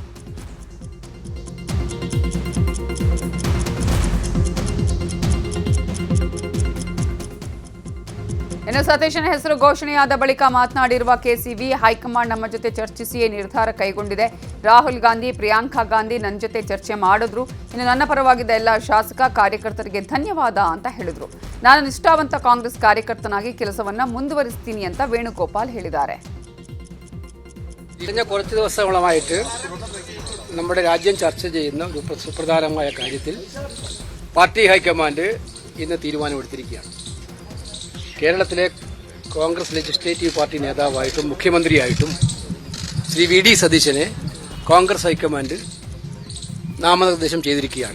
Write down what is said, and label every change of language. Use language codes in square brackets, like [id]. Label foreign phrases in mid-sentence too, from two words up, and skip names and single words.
[kn] ಇನ್ನು ಸತೀಶನ್ ಹೆಸರು ಘೋಷಣೆಯಾದ ಬಳಿಕ ಮಾತನಾಡಿರುವ ಕೆಸಿವಿ, ಹೈಕಮಾಂಡ್ ನಮ್ಮ ಜೊತೆ ಚರ್ಚಿಸಿಯೇ ನಿರ್ಧಾರ ಕೈಗೊಂಡಿದೆ. ರಾಹುಲ್ ಗಾಂಧಿ, ಪ್ರಿಯಾಂಕಾ ಗಾಂಧಿ ನನ್ನ ಜೊತೆ ಚರ್ಚೆ ಮಾಡಿದ್ರು. ಇನ್ನು ನನ್ನ ಪರವಾಗಿದ್ದ ಎಲ್ಲ ಶಾಸಕ ಕಾರ್ಯಕರ್ತರಿಗೆ ಧನ್ಯವಾದ ಅಂತ ಹೇಳಿದ್ರು. ನಾನು ನಿಷ್ಠಾವಂತ ಕಾಂಗ್ರೆಸ್ ಕಾರ್ಯಕರ್ತನಾಗಿ ಕೆಲಸವನ್ನ ಮುಂದುವರಿಸ್ತೀನಿ ಅಂತ ವೇಣುಗೋಪಾಲ್ ಹೇಳಿದ್ದಾರೆ. [ml] കഴിഞ്ഞ കുറച്ച് ദിവസങ്ങളായിട്ട് നമ്മുടെ രാജ്യം ചർച്ച ചെയ്യുന്ന ഒരു സുപ്രധാനമായ കാര്യത്തിൽ പാർട്ടി ഹൈക്കമാൻഡ് ഇന്ന് തീരുമാനമെടുത്തിരിക്കുകയാണ്. കേരളത്തിലെ കോൺഗ്രസ് ലെജിസ്ലേറ്റീവ് പാർട്ടി നേതാവായിട്ടും മുഖ്യമന്ത്രിയായിട്ടും ശ്രീ വി ഡി സതീശനെ കോൺഗ്രസ് ഹൈക്കമാൻഡ് നാമനിർദ്ദേശം ചെയ്തിരിക്കുകയാണ്.